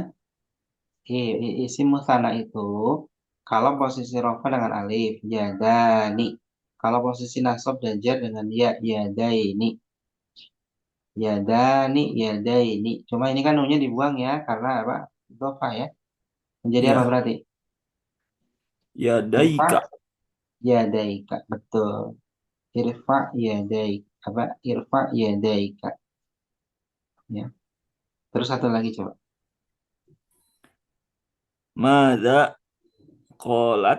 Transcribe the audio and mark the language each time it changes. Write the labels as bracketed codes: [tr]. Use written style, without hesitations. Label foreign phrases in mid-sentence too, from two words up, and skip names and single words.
[id] Isim musanna itu kalau posisi rofa dengan alif yadani. Kalau posisi nasab dan jar dengan ya yadaini. [ar] يدان يدين. [id] Cuma ini kan nunya dibuang ya karena apa? Rofa ya. Menjadi apa Ya. berarti? Irfa Yadaika. yadaika. Betul. [ar] ارفع يديك. [id] Apa? [ar] ارفع يديك. Ya. [id] Terus satu lagi coba. [ar] ماذا قالت.